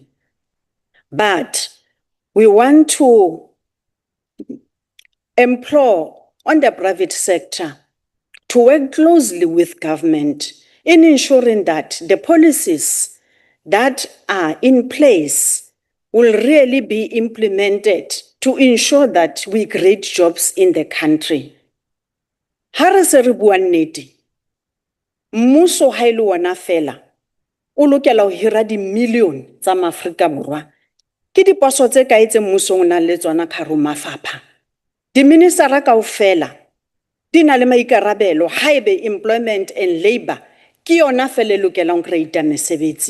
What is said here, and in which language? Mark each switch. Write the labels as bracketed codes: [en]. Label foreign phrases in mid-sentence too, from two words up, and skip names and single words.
[en] But we want to implore on the private sector to work closely with government in ensuring that the policies that are in place will really be implemented to ensure that we create jobs in the country. [st] Ha re se re bua nnete, mmuso ha e le ona fela o lokela ho hira di-million tsa Maafrika Borwa. Ke diposo tse kae tse mmuso o nang le tsona ka hara mafapha. Di-ministera kaofela di na le maikarabelo haebe [en] employment and labour [st] ke yona fela e lokelang ho create mesebetsi.